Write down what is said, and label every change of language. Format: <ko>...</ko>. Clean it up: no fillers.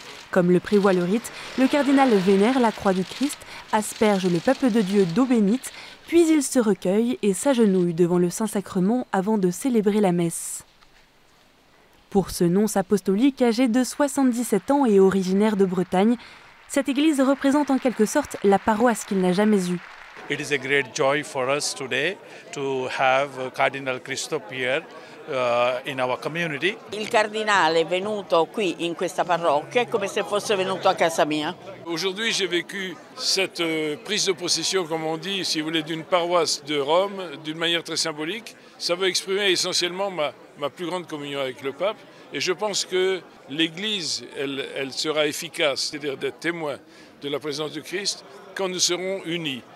<fr>Comme le prévoit le rite, le cardinal vénère la croix du Christ, asperge le peuple de Dieu d'eau bénite, puis il se recueille et s'agenouille devant le Saint-Sacrement avant de célébrer la messe. Pour ce nonce apostolique âgé de 77 ans et originaire de Bretagne, cette église représente en quelque sorte la paroisse qu'il n'a jamais eue.</fr> <en>It is a great joy for us today to have Cardinal Christophe Pierre in our community.</en> <it>Il cardinale è venuto qui in questa parrocchia, è come se fosse venuto a casa mia.</it> <fr>Aujourd'hui, j'ai vécu cette prise de possession, comme on dit, si vous voulez, d'une paroisse de Rome, d'une manière très symbolique. Ça veut exprimer essentiellement ma plus grande communion avec le pape. Et je pense que l'Église, elle sera efficace, c'est-à-dire d'être témoin de la présence du Christ, quand nous serons unis.</fr>